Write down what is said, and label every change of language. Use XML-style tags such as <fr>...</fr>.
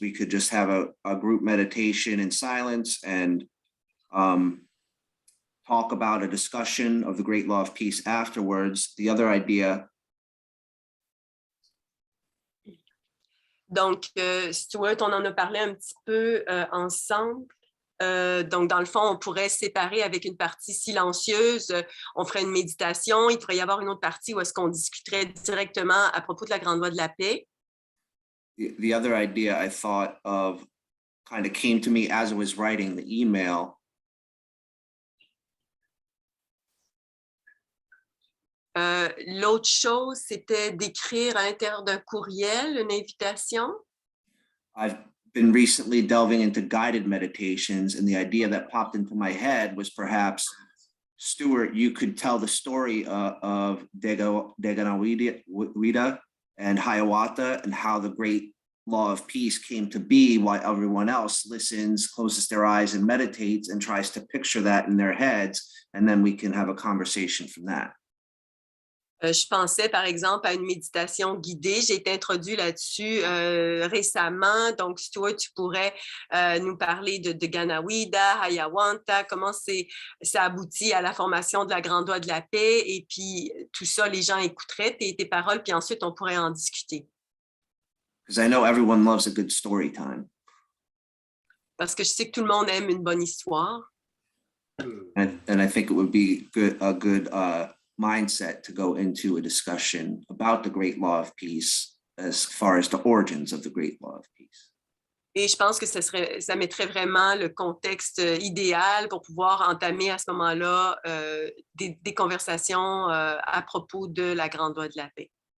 <en>We could just have a group meditation in silence and talk about a discussion of the great law of peace afterwards. The other idea.</en> <fr>Donc, Stuart, on en a parlé un petit peu ensemble. Donc, dans le fond, on pourrait séparer avec une partie silencieuse. On ferait une méditation. Il pourrait y avoir une autre partie où est-ce qu'on discuterait directement à propos de la grande loi de la paix.</fr> <en>The other idea I thought of kind of came to me as I was writing the email.</en> <fr>L'autre chose, c'était d'écrire à l'intérieur d'un courriel, une invitation.</fr> <en>I've been recently delving into guided meditations, and the idea that popped into my head was perhaps, Stuart, you could tell the story of Deganawida and Hiawatha and how the great law of peace came to be while everyone else listens, closes their eyes and meditates and tries to picture that in their heads, and then we can have a conversation from that.</en> <fr>Je pensais, par exemple, à une méditation guidée. J'ai été introduite là-dessus récemment. Donc, Stuart, tu pourrais nous parler de Ganawida, Hiawatha, comment ça aboutit à la formation de la grande loi de la paix. Et puis, tout ça, les gens écouteraient tes paroles, puis ensuite, on pourrait en discuter.</fr> <en>Because I know everyone loves a good story time.</en> <fr>Parce que je sais que tout le monde aime une bonne histoire.</fr> <en>And I think it would be a good mindset to go into a discussion about the great law of peace as far as the origins of the great law of peace.</en> <fr>Et je pense que ça mettrait vraiment le contexte idéal pour pouvoir entamer à ce moment-là des conversations à propos de la Grande Loi de la paix.</fr>